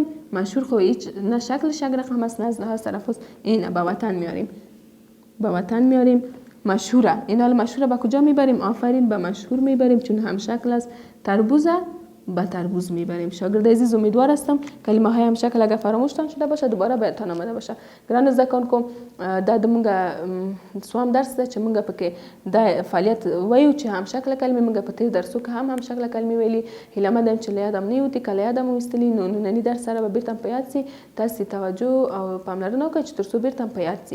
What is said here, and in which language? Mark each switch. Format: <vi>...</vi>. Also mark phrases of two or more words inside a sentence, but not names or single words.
<fa>مشهور خو هیچ نه شکلش یک رقم است نه از لحاظ تلفظ. این به وطن میاریم. به وطن میاریم. مشهوره. این حال مشهوره به کجا میبریم؟ آفرین به مشهور میبریم چون هم شکل است. تربوزه به تربوز میبریم. شاگرد عزیز امیدوار هستم کلمه های هم شکل اگر فراموشتان شده باشه دوباره بهتان آمده باشه.</fa> <ps>ګرانو زده کوونکو دا د مونږ څوام درس ده چې مونږ پکې دا فعالیت وایو چې هم شکل کلمې مونږ په تیر درسو کې هم شکل کلمې ویلي. هیله مند یم چې له یادم نه وتې، که له یادم ویستلي نو ننني درس سره به بیرته په یاد سي. تاسې توجه او پاملرنه وکړئ چې تر څو بیرته په یاد سي.</ps>